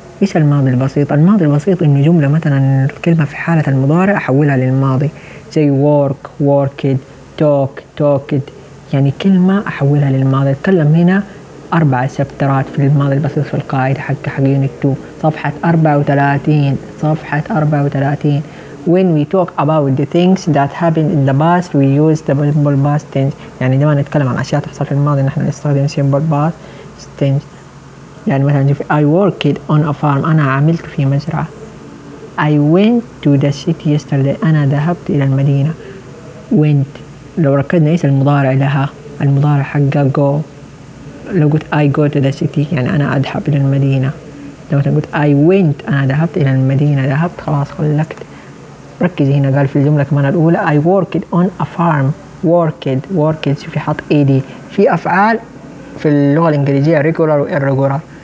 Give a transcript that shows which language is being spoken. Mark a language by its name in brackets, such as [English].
[Arabic] ايش الماضي البسيط؟ الماضي البسيط انه جملة مثلا الكلمة في حالة المضارع احولها للماضي, زي work, worked, talk, talked, يعني كلمة احولها للماضي. اتكلم هنا اربع سبترات في الماضي البسيط في القاعدة حق يونيتو, صفحة 34. [English] When we talk about the things that happened in the past, we use the simple past tense. [Arabic] يعني دائما نتكلم عن اشياء تحصل في الماضي نحن نستخدم simple past tense. يعني مثلا في [English] I worked on a farm, [Arabic] أنا عملت في مزرعة. [English] I went to the city yesterday, [Arabic] أنا ذهبت إلى المدينة. went لو ركزنا إيش المضارع لها, المضارع حقها go. لو قلت [English] I go to the city [Arabic] يعني أنا أذهب إلى المدينة. لو مثلا قلت I went, أنا ذهبت إلى المدينة, ذهبت خلاص خلقت. ركز هنا قال في الجملة كمان الأولى [English] I worked on a farm, [Arabic] worked شوفي حط AD في أفعال في اللغة الإنجليزية regular و irregular.